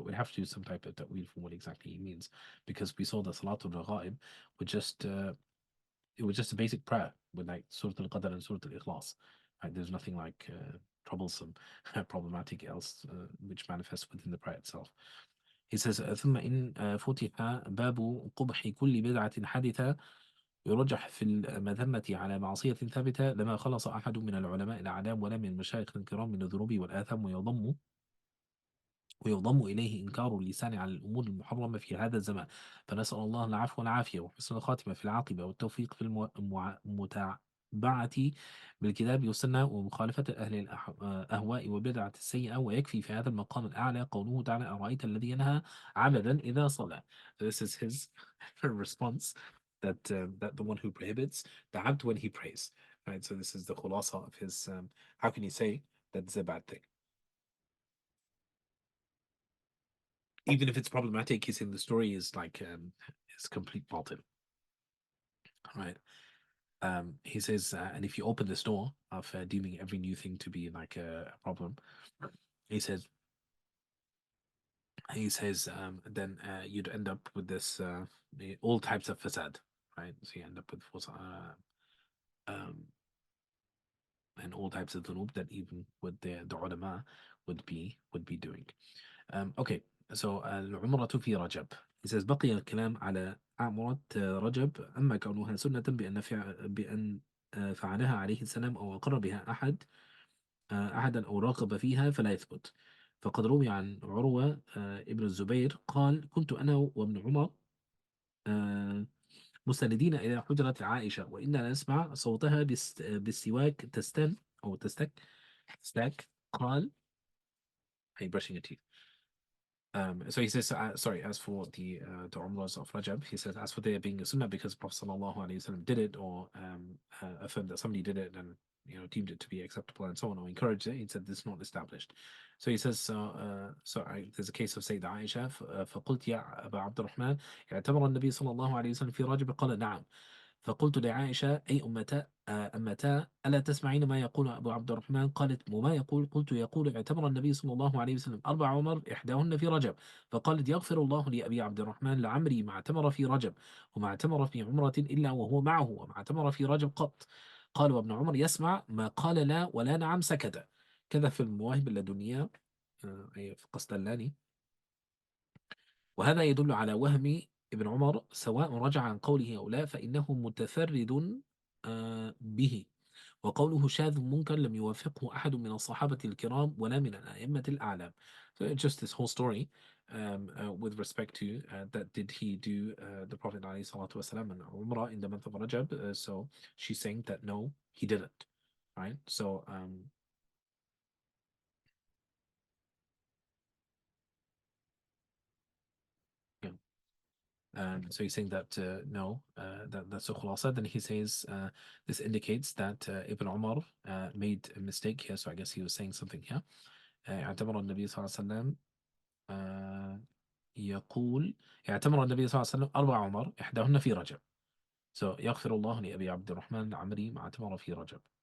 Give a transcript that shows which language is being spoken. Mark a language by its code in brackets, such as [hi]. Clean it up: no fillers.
[en] But we'd have to do some type of ta'wil for what exactly he means, because we saw the Salatul Raghaib would just, it was just a basic prayer with like Surah Al-Qadr and Surah Al-Ikhlas. Right? There's nothing like troublesome, problematic else which manifests within the prayer itself. He says, [ar] ثم إن فتح باب قبح كل بدعة حادثة يرجح في المذمة على معصية ثابتة لما خلص أحد من العلماء الأعلام ولا من المشايخ الكرام من الذنوب والآثام ويضم إليه إنكار اللسان على الأمور المحرمة في هذا الزمان فنسأل الله العفو والعافية وحسن الخاتمة في العاقبة والتوفيق في المتابعة بالكتاب والسنة ومخالفة أهل الأهواء والبدعة السيئة ويكفي في هذا المقام الأعلى قوله تعالى أرأيت الذي ينهى عبدا إذا صلى. [en] This is his response that the one who prohibits the abd when he prays. Right, so this is the khulasa of his. How can you say that's a bad thing? even if it's problematic, he's saying the story is like is complete batil. Right. He says, and if you open this door of deeming every new thing to be like a problem, he says, then you'd end up with this all types of fasad, right? So you end up with um, and all types of dhunub that even with the ulama would be doing. Okay, so [ar] العمرة في رجب. [en] He says [ar] بقي الكلام على عمرة رجب أما كونها سنة بأن فعلها عليه السلام أو أقر بها أحدا أو راغب فيها فلا يثبت. فقد روي عن عروة ابن الزبير قال كنت أنا وابن عمر مستندين إلى حجرة عائشة وإنا نسمع صوتها بالسواك تستن أو تستك قال هي [en] brushing your teeth. So he says, sorry, as for the Umrahs of Rajab, he says, as for there being a sunnah because Prophet ﷺ did it or affirmed that somebody did it and deemed it to be acceptable and so on or encouraged it, he said this is not established. So he says, there's a case of Sayyida Aisha, [ar] فقلت يا أبا عبد الرحمن اعتبر النبي صلى الله عليه وسلم في رجب قال نعم فقلت لعائشة أي أمتا ألا تسمعين ما يقول أبو عبد الرحمن قالت وما يقول قلت يقول اعتبر النبي صلى الله عليه وسلم 4 عمر إحداهن في رجب فقالت يغفر الله لأبي عبد الرحمن لعمري ما اعتمر في رجب وما اعتمر في عمرة إلا وهو معه وما اعتمر في رجب قط قال وابن عمر يسمع ما قال لا ولا نعم سكت كذا في المواهب اللدنية في قسطلاني وهذا يدل على وهم ابن عمر سواء رجع عن قوله أو لا فإنه متفرد به وقوله شاذ منكر لم يوافقه أحد من الصحابة الكرام ولا من الأئمة الأعلام. [en] So it's just this whole story with respect to that did he do the Prophet ﷺ and Umrah in the month of Rajab. So she's saying that no, he didn't. Right? So yeah. So he's saying that no, that's a khulasa. Then he says this indicates that Ibn Umar made a mistake here. So I guess he was saying something here. [ar] اعتبر النبي صلى الله عليه وسلم يقول اعتبر النبي صلى الله عليه وسلم 4 عمر إحداهن في رجب. So يغفر الله لأبي عبد الرحمن العمري ما اعتمر في رجب.